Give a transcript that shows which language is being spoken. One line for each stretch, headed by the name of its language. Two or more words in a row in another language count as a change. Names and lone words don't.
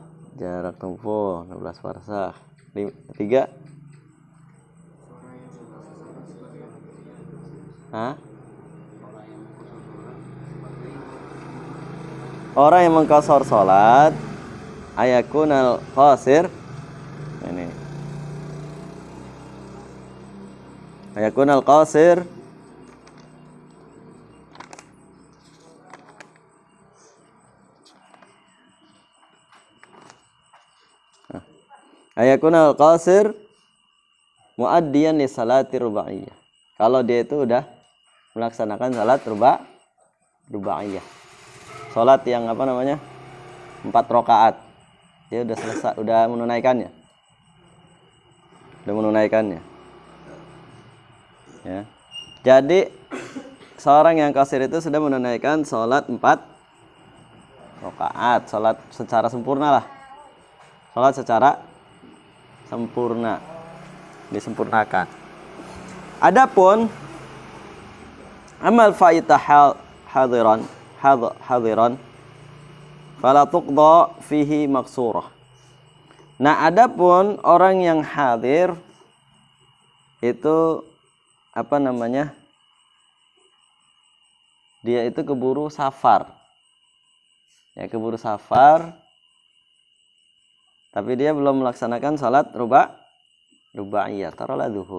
Indonesian: jarak tempuh 16 farsah. Tiga. Hah? Orang yang mengqasar salat
Arabic: أي يكون القاصر
Indonesian: ini.
Arabic: أي يكون القاصر أي يكون القاصر مؤديا لصلاة رباعية.
Indonesian: Kalau dia itu udah melaksanakan salat rubaiyah. Salat yang apa namanya? 4 rakaat. Dia udah selesai, udah menunaikannya. Ya. Jadi seorang yang qasir itu sudah menunaikan salat 4 rakaat, salat secara sempurna lah. Salat secara sempurna, disempurnakan.
Arabic: Adapun أما الفائتة حاضرا فلا تقضى فيه مقصورة.
Indonesian: Nah, adapun orang yang hadir itu apa namanya? Dia itu keburu safar. Ya, keburu safar. Tapi dia belum melaksanakan salat rubaiyah, taruhlah zuhur.